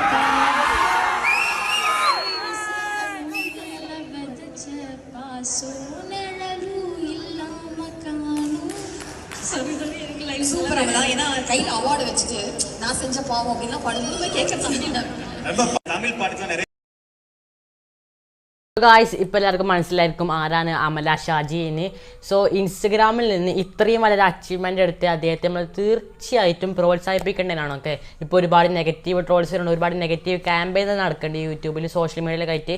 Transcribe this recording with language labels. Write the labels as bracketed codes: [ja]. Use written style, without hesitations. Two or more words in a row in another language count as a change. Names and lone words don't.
[ta] சூப்பரா ஏன்னா கையில அவார்டு வச்சுட்டு நான் செஞ்ச பாவம் அப்படின்னா படுமே கேட்கறேன். தமிழ் பாட்டுக்கு நிறைய [ml] ഗായ്സ് ഇപ്പോൾ എല്ലാവർക്കും മനസ്സിലായിരിക്കും ആരാണ് അമല ഷാജി എന്ന്. സോ ഇൻസ്റ്റഗ്രാമിൽ നിന്ന് ഇത്രയും വളരെ അച്ചീവ്മെൻ്റ് എടുത്ത് അദ്ദേഹത്തെ നമ്മൾ തീർച്ചയായിട്ടും പ്രോത്സാഹിപ്പിക്കേണ്ടതാണ്. ഓക്കെ, ഇപ്പോൾ ഒരുപാട് [en] negative trolls [ml] ഉണ്ട്, ഒരുപാട് [en] negative campaign [ml] നടക്കേണ്ടി യൂട്യൂബിൽ സോഷ്യൽ മീഡിയയിലൊക്കെ ആയിട്ട്.